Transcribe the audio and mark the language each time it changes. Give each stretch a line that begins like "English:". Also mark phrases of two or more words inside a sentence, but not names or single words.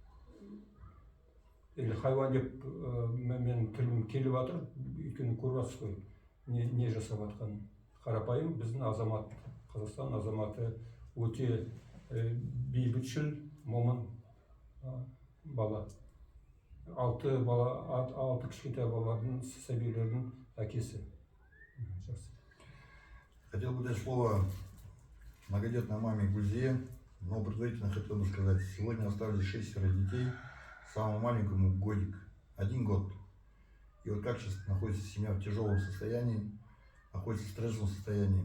Kazakh: Хайуан деп мен тілім келіп жатыр, өйткені көріп жатсыз ғой, не жасап жатқанын. Қарапайым біздің азамат, Қазақстан азаматы өте бейбітшіл, момын бала. 6 кішкентай балалардың, сәбилердің әкесі.
Russian: Хотел бы дать слово многодетной маме Гульзие, но предварительно хотел бы сказать, сегодня остались 6 детей, самому маленькому годик, 1 год. И вот как сейчас находится семья в тяжелом состоянии, находится в стрессовом состоянии.